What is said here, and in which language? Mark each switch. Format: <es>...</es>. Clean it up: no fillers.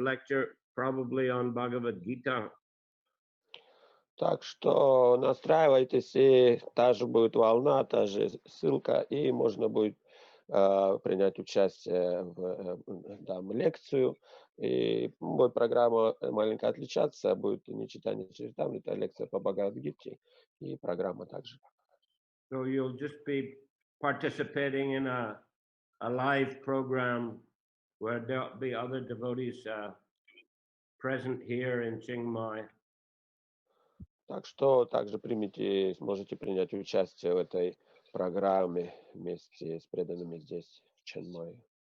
<en>Lecture probably on Bhagavad Gita.</en> <ru>Так что настраивайтесь, и та же будет волна, та же ссылка, и можно будет принять участие в лекцию. И будет программа маленько отличаться, будет не читание Чаритамрита, а лекция по Бхагават-гите, и программа также.</ru> <en>So you'll just be participating in a live program where there'll be other devotees present here in Chiang Mai.</en> <ru>Так что также сможете принять участие в этой программе вместе с преданными здесь, в Чанмае.</ru>